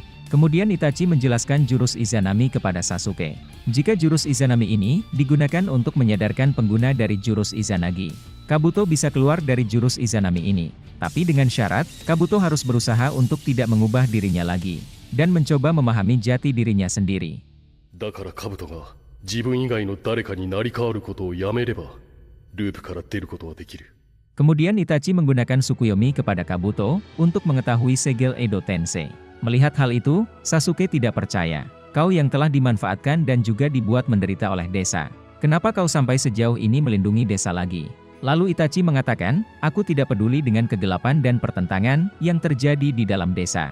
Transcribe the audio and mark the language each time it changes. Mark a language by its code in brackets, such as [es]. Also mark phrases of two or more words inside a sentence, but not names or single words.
[id] Kemudian Itachi menjelaskan jurus Izanami kepada Sasuke. Jika jurus Izanami ini, digunakan untuk menyadarkan pengguna dari jurus Izanagi. Kabuto bisa keluar dari jurus Izanami ini. Tapi dengan syarat, Kabuto harus berusaha untuk tidak mengubah dirinya lagi. Dan mencoba memahami jati dirinya sendiri. [ja] だからカブトが自分以外の誰かになり変わることをやめれば、ループから出ることはできる。 [id] Kemudian Itachi menggunakan Tsukuyomi kepada Kabuto untuk mengetahui segel Edo Tensei. Melihat hal itu, Sasuke tidak percaya. Kau yang telah dimanfaatkan dan juga dibuat menderita oleh desa. Kenapa kau sampai sejauh ini melindungi desa lagi? Lalu Itachi mengatakan, aku tidak peduli dengan kegelapan dan pertentangan yang terjadi di dalam desa.